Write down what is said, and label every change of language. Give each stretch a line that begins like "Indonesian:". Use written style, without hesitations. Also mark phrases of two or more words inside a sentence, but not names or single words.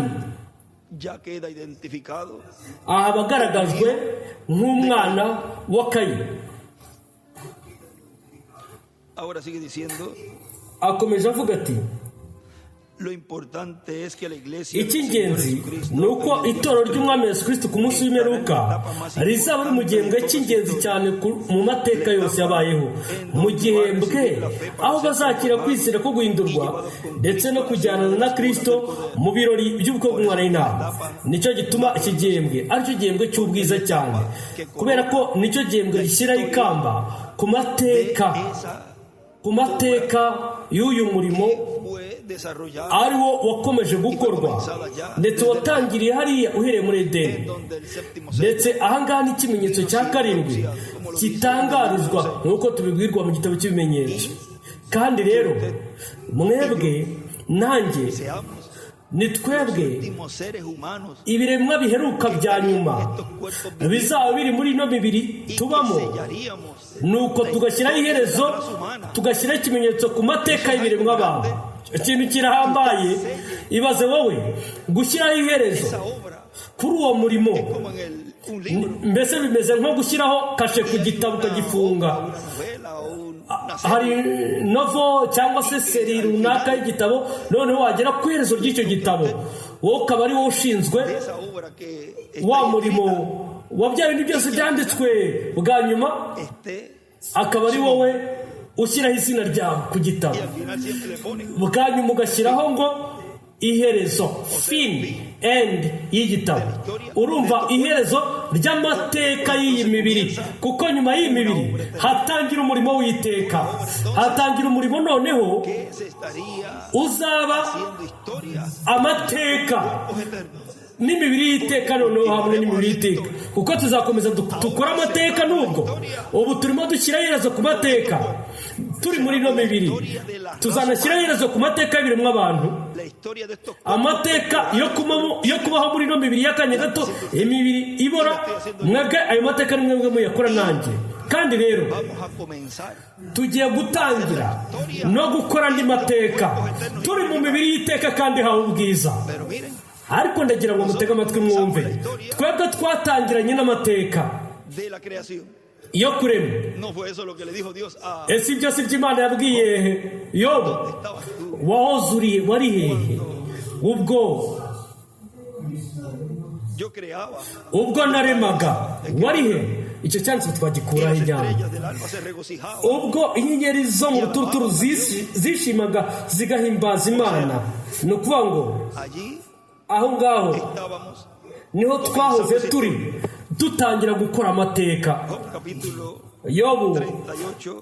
Spanish: Ya queda identificado
Kinyarwanda: aha aba agaragajwe nk'umwana wa Kayini.
Spanish: Ahora sigue diciendo,
Kinyarwanda: Akomeje avuga ati
Spanish: lo importante es que la iglesia del Señor
Kinyarwanda: icy'ingenzi
Spanish: Jesucristo
Kinyarwanda: ni uko itorero ry'umwami Yesu Kristo ku munsi w'imperuka rizaba ari mu gihembwe cy'ingenzi cyane mu mateka yose yabayeho, mu gihembwe aho bazakira kwizera ko guhindurwa ndetse no kujyana na Kristo mu birori by'ubukwe bw'umwana w'intama. Nicyo gituma iki gihembwe aricyo gihembwe cy'ubwiza cyane, kubera ko nicyo gihembwe gishyiraho ikamba ku mateka, ku mateka y'uyu murimo
Spanish: fue desarrollado
Kinyarwanda: ari wo wakomeje gukorwa, ndetse watangiriye hariya uhereye muri Edeni,
Spanish: donde el séptimo
Kinyarwanda: ndetse ahangaha ni ikimenyetso cya karindwi gitangarizwa nk'uko tubibwirwa mu gitabo cy'ibimenyetso. Kandi rero mwebwe nanjye
Spanish: seamos
Kinyarwanda: ni twebwe
Spanish: últimos seres humanos
Kinyarwanda: ibiremwa biheruka bya nyuma bizaba biri muri ino mibiri tubamo,
Spanish: sellaríamos
Kinyarwanda: nuko tugashyiraho iherezo, tugashyiraho ikimenyetso ku mateka y'ibiremwa abantu. Ikintu kirahambaye, ibaze wowe gushyiraho iherezo
Spanish: esa obra
Kinyarwanda: kuri uwo murimo,
Spanish: como en un libro,
Kinyarwanda: mbese bimeze nko gushyiraho kashe ku gitabo ukagifunga.
Spanish: una novela o una
Kinyarwanda: Hari novo cyangwa se seri runaka y'igitabo, noneho wagera ku iherezo ry'icyo gitabo, wowe ukaba ari wowe ushinzwe
Spanish: esa obra que
Kinyarwanda: wa murimo wa bya bintu byose byanditswe bwa nyuma,
Spanish: esté
Kinyarwanda: akaba ari wowe ushyiraho izina ryawe ku gitabo.
Spanish: y al final siempre le pone
Kinyarwanda: Bwa nyuma ugashyiraho ngo iherezo, fin, end y'igitabo. Urumva iherezo ry'amateka y'iyi mibiri, kuko nyuma y'iyi mibiri hatangira umurimo w'iteka, hatangira umurimo noneho
Spanish: que se estaría
Kinyarwanda: uzaba
Spanish: haciendo historia
Kinyarwanda: amateka n'imibiri y'iteka, noneho hamwe n'imibiri y'iteka, kuko tuzakomeza dukora amateka. Nubwo ubu turimo dushyira iherezo ku mateka turi muri ino mibiri, tuzanashyira iherezo ku mateka y'ibiremwa abantu,
Spanish: la historia de estos
Kinyarwanda: amateka yo kubaho muri ino mibiri y'akanya gato, imibiri ibora. Mwebwe ayo mateka ni mwebwe muyakora nanjye. Kandi rero
Spanish: vamos a comenzar
Kinyarwanda: tugiye gutangira no gukora andi mateka turi mu mibiri y'iteka kandi hawe ubwiza.
Spanish: pero miren
Kinyarwanda: Ariko ndagira ngo mutege amatwi mwumve, twebwe twatangiranye n'amateka
Spanish: de la creación
Kinyarwanda: yo kurema.
Spanish: No fue eso lo que le dijo Dios a
Kinyarwanda: Ese ibyo si byo Imana yabwiye Yobu,
Spanish: estabas tú.
Kinyarwanda: wahoze wari hehe ubwo
Spanish: Yo creaba.
Kinyarwanda: naremaga, wari he? Icyo cyanditswe
Spanish: Y
Kinyarwanda: twagikuraho
Spanish: las
Kinyarwanda: ijambo.
Spanish: estrellas del alba se regocijaban.
Kinyarwanda: Ubwo inyenyeri zo mu ruturuturu zishimaga zigahimbaza Imana. Ni ukuvuga ngo
Spanish: Allí
Kinyarwanda: aho ngaho
Spanish: estábamos.
Kinyarwanda: niho twahoze turi dutangira gukora amateka.
Spanish: Job capítulo
Kinyarwanda: Yobu 38,